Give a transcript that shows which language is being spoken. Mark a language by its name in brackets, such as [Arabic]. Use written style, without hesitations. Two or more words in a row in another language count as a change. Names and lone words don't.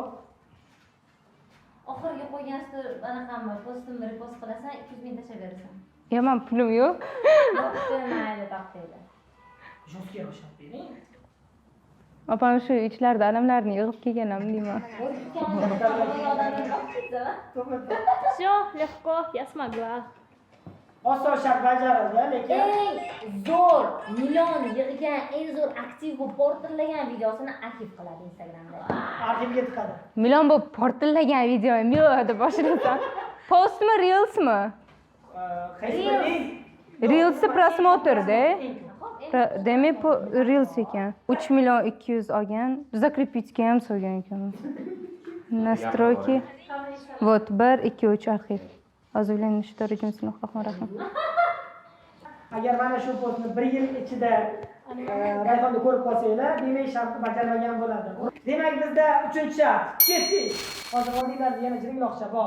[Uzbek] Oxirgi qo'ygansizlar anaqami, postimni repost qilasan, 200 ming tashlab berasan. Men pulim yo'q. Yo'qdi, mayli, taqdinglar. Jostga shart bering. Opam shu ichlarida alamlarni yig'ib kelganam deyman. [Russian] Все, легко, я смогла. [Uzbek] Oson shart bajarildi, lekin Eng zo'r million yig'gan, eng zo'r aktiv bo'lib portlagan videosini arxiv qiladi Instagramda. arxivga tiqadi. Million bo'lib portlagan videoyim yo'q deb boshlaysan. Postmi, reelsmi? Qaysi biri? Reels prosmotrda. Demak, reels ekan. 3 million 200 olgan. Закрепитga ham so'ygan ekanman. [Russian] Настройки. Вот 1 2 3 arxiv. [Arabic] بسم الله الرحمن الرحيم. [Uzbek] Agar mana shu postni 1 yil ichida rayhonni ko'rib qolsanglar, demak shartni bajarmagan bo'ladi. Demak bizda 3-shart. Ketdik. Hozir oldinglarda yana jiringloqcha bor.